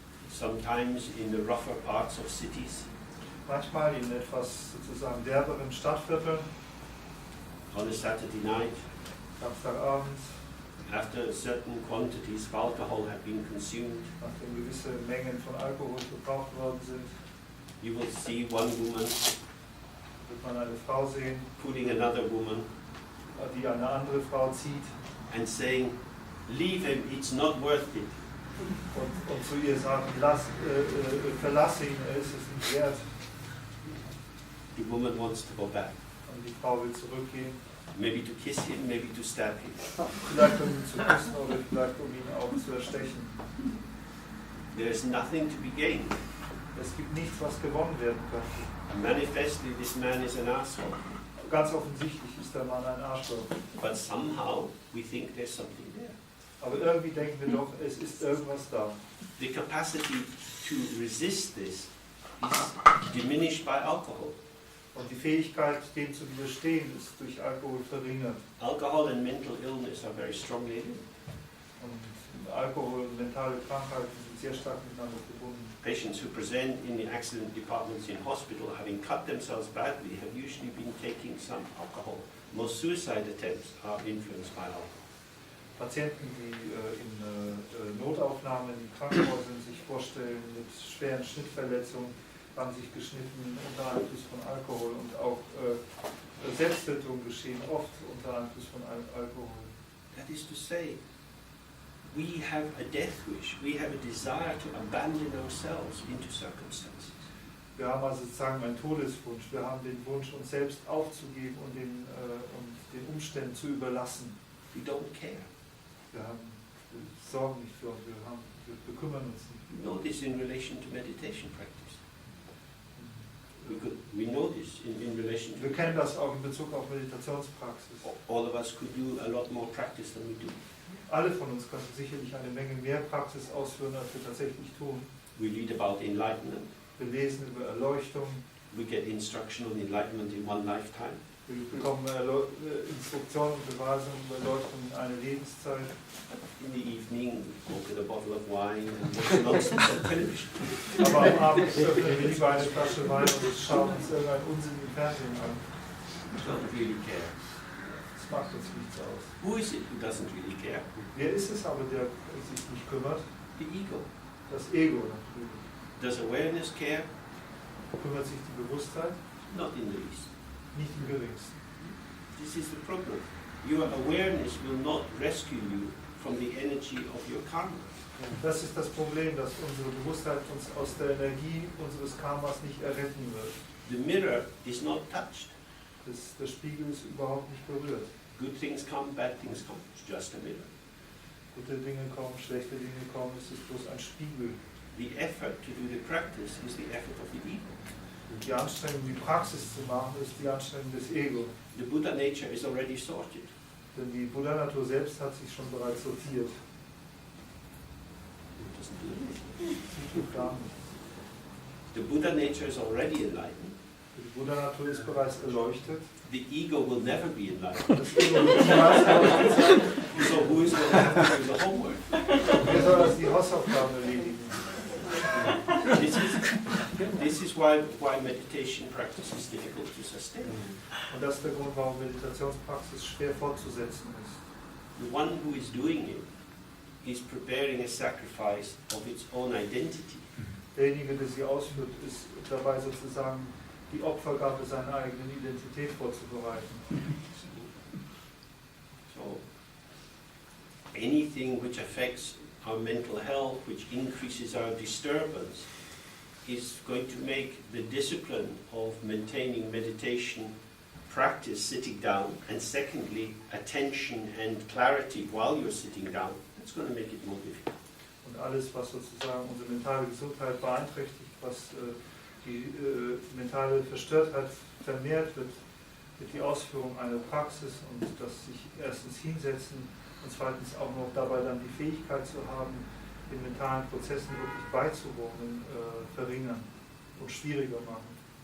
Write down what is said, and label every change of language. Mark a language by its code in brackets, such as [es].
[en] Sometimes in the rougher parts of cities, [de] Manchmal in etwas sozusagen derberen Stadtvierteln, [en] on a Saturday night, [de] Samstagabends, [en] after certain quantities of alcohol have been consumed, [de] nachdem gewisse Mengen von Alkohol gebraucht worden sind, [en] you will see one woman [de] wird man eine Frau sehen, [en] pulling another woman [de] die eine andere Frau zieht [en] and saying, "Leave him, it's not worth it." [de] und zu ihr sagen, verlass ihn, es ist nicht wert. [en] The woman wants to go back, [de] Und die Frau will zurückgehen, [en] maybe to kiss him, maybe to stab him. [de] vielleicht um ihn zu küssen oder vielleicht um ihn auch zu erstechen. [en] There is nothing to be gained. [de] Es gibt nichts, was gewonnen werden könnte. [en] Manifestly, this man is an asshole, [de] Ganz offensichtlich ist der Mann ein Arschloch. [en] but somehow we think there's something there. [de] Aber irgendwie denken wir doch, es ist irgendwas da. [en] The capacity to resist this is diminished by alcohol. [de] Und die Fähigkeit, dem zu widerstehen, ist durch Alkohol verringert. [en] Alcohol and mental illness are very strongly linked. [de] Und Alkohol und mentale Krankheiten sind sehr stark miteinander verbunden. [en] Patients who present in the accident departments in hospital having cut themselves badly have usually been taking some alcohol. Most suicide attempts are influenced by alcohol. [de] Patienten, die in Notaufnahmen in Krankenhäusern sich vorstellen mit schweren Schnittverletzungen, haben sich geschnitten unter Einfluss von Alkohol und auch Selbsttötungen geschehen oft unter Einfluss von Alkohol. [en] That is to say, we have a death wish, we have a desire to abandon ourselves into circumstances. [de] Wir haben also sozusagen einen Todeswunsch, wir haben den Wunsch, uns selbst aufzugeben und den Umständen zu überlassen. [en] We don't care. [de] Wir sorgen nicht für uns, wir bekümmern uns nicht. [en] We know this in relation to meditation practice. We know this in relation to... [de] Wir kennen das auch in Bezug auf Meditationspraxis. [en] All of us could do a lot more practice than we do. [de] Alle von uns könnten sicherlich eine Menge mehr Praxis ausführen, als wir tatsächlich tun. [en] We read about enlightenment. [de] Wir lesen über Erleuchtung. [en] We get instruction on enlightenment in one lifetime. [de] Wir bekommen Instruktionen und Beweisungen über Erleuchtung in einer Lebenszeit. [en] In the evening, we look at a bottle of wine and watch nonsense on television. [de] Aber am Abend öffnen wir lieber eine Flasche Wein und schauen uns irgendeinen Unsinn im Fernsehen an. [en] We don't really care. [de] Das macht uns nichts aus. [en] Who is it who doesn't really care? [de] Wer ist es aber, der sich nicht kümmert? [en] The ego. [de] Das Ego natürlich. [en] Does awareness care? [de] Kümmert sich die Bewusstheit? [en] Not in the least. [de] Nicht im geringsten. [en] This is the problem. Your awareness will not rescue you from the energy of your karma. [de] Das ist das Problem, dass unsere Bewusstheit uns aus der Energie unseres Karmas nicht erretten wird. [en] The mirror is not touched. [de] Der Spiegel ist überhaupt nicht berührt. [en] Good things come, bad things come. It's just a mirror. [de] Gute Dinge kommen, schlechte Dinge kommen, es ist bloß ein Spiegel. [en] The effort to do the practice is the effort of the ego. [de] Und die Anstrengung, die Praxis zu machen, ist die Anstrengung des Ego. [en] The Buddha nature is already sorted. [de] Denn die Buddha-Natur selbst hat sich schon bereits sortiert. [en] It doesn't do anything. [de] Sie tut gar nichts. [en] The Buddha nature is already enlightened. [de] Die Buddha-Natur ist bereits erleuchtet. [en] The ego will never be enlightened. [de] Das Ego wird niemals erleuchtet sein. [en] So who is going to have to do the homework? [de] Wer soll also die Hausaufgaben erledigen? [en] This is why meditation practice is difficult to sustain. [de] Und das ist der Grund, warum Meditationspraxis schwer fortzusetzen ist. [en] The one who is doing it is preparing a sacrifice of its own identity. [de] Derjenige, der sie ausführt, ist dabei sozusagen die Opfergabe seiner eigenen Identität vorzubereiten. [en] So anything which affects our mental health, which increases our disturbance, is going to make the discipline of maintaining meditation practice sitting down, and secondly, attention and clarity while you're sitting down, it's going to make it more difficult. [de] Und alles, was sozusagen unsere mentale Gesundheit beeinträchtigt, was die mentale Verstörtheit vermehrt wird die Ausführung einer Praxis und das sich erstens hinsetzen und zweitens auch noch dabei dann die Fähigkeit zu haben, den mentalen Prozessen wirklich beizuwohnen, verringern und schwieriger machen.